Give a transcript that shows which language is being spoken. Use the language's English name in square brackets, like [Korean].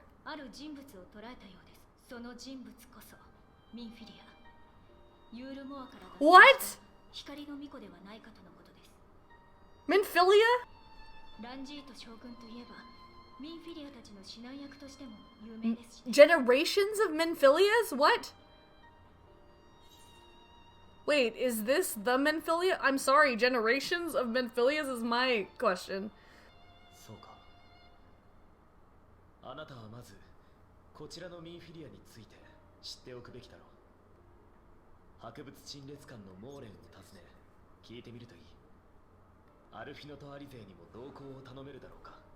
[Japanese] ある人物を捕らえたようです。その人物こそミンフィリア。ユールモアから [English] What? [Japanese] 光の巫女ではないかとのことです。 [English] Minfilia? [Japanese] ランジート将軍といえばミンフィリアたちの指南役としても有名ですし、ね。 [English] Generations of Minfilias? What? Wait, is this the Minfilia? I'm sorry, generations of Minfilias is my question. [Japanese] そうか。あなたはまずこちらのミンフィリアについて知っておくべきだろう。博物陳列館のモーレンを訪ね聞いてみるといい。アルフィノとアリゼにも同行を頼めるだろうか。